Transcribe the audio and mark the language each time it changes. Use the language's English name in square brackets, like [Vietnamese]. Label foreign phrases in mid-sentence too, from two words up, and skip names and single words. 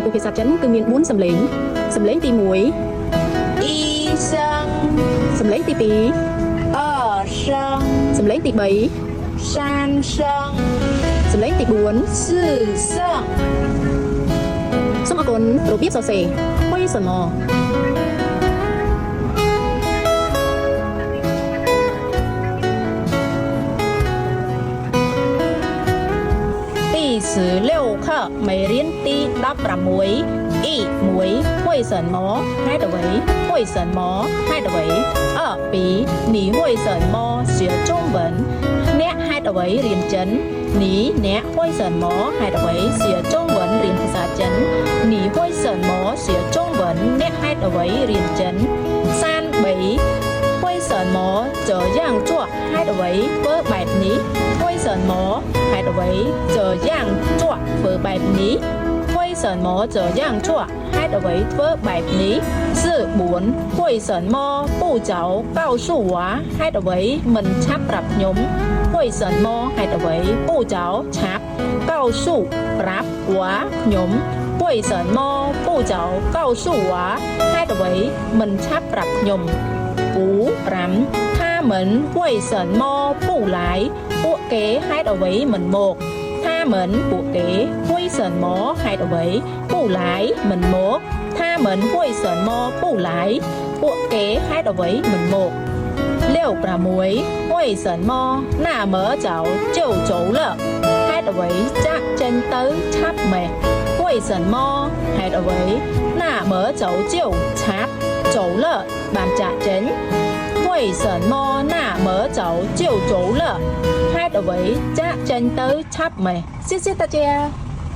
[Khmer] củaភាសាចិនគឺមាន4សំឡេងសំឡេងទី1 [Chinese] 一声、 [Khmer] សំឡេងទី2 [Chinese] 二声、 [Khmer] សំឡេងទី3 [Chinese] 三声、 [Khmer] សំឡេងទី4 [Chinese] 四声。 [Khmer] សូមអរគុណរបៀបសរសេរ为什么 [Chinese] 第16課 [Khmer] មេរៀនទី16 [Chinese] 一1為什麼 [Khmer] ហេតុអ្វី [Chinese] 為什麼 [Khmer] ហេតុអ្វី [Chinese] 2 你為什麼學中文 [Khmer] អ្នកហេតុអ្វីរៀនចិន [Chinese] 你 [Khmer] អ្នក為什麼ហេតុអ្វី [Chinese] 學中文 [Khmer] រៀនភាសាចិន [Chinese] 你為什麼學中文 [Khmer] អ្នកហេតុអ្វីរៀនចិន3 [Chinese] 為什麼這樣做 [Khmer] ហេតុអ្វីធ្វើបែបនេះ為什麼ហេតុអ្វី這樣做ធ្វើបែបនេះ [Chinese] 為什麼這樣做 [Khmer] ហេតុអ្វីធ្វើបែបនេះ4 [Chinese] 為什麼不早告訴我 [Khmer] ហេតុអ្វីមិនឆាប់ប្រាប់ខ្ញុំ為什麼ហេតុអ្វី [Chinese] 不早 [Khmer] ឆាប់告訴ប្រាប់我ខ្ញុំ [Chinese] 為什麼不早告訴我 [Khmer] ហេតុអ្វីមិនឆាប់ប្រាប់ខ្ញុំ 5 [Chinese] 他們為什麼不來 [Khmer] ពួកគេហេតុអ្វីមិនមក他們ពួកគេ為什麼ហេតុអ្វី [Chinese] 不來 [Khmer] មិនមក [Chinese] 他們為什麼不來 [Khmer] ពួកគេហេតុអ្វីមិនមក 6 [Chinese] 為什麼那麼早就走了 [Khmer] ហេតុអ្វីចាក់ចេញទៅឆាប់ម៉េះ為什麼ហេតុអ្វី [Chinese] 那麼早就 [Khmer] ឆាប់ [Chinese] 走了 [Khmer] បានចាក់ចេញ [Chinese] 為什麼那麼早就走了 [Khmer] ហេតុអ្វីចាក់ចេញទៅឆាប់ម៉េះ [Chinese] 謝謝大家